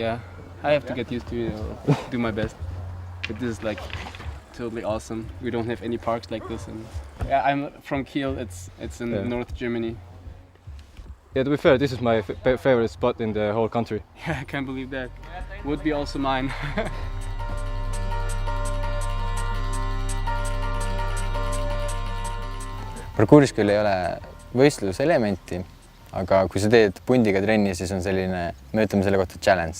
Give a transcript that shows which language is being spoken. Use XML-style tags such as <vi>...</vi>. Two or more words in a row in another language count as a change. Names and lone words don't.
<en>Yeah, I have to get used to it. I'll do my best. But this is like totally awesome. We don't have any parks like this, and yeah, I'm from Kiel. It's in Yeah. North Germany. Yeah, to be fair, this is my favorite spot in the whole country. Yeah, I can't believe that. Would be also mine.</en> <et>Parkouris küll ei ole võistluselementi, aga kui sa teed pundiga trenni, siis on selline, me ütleme selle kohta challenge.</et>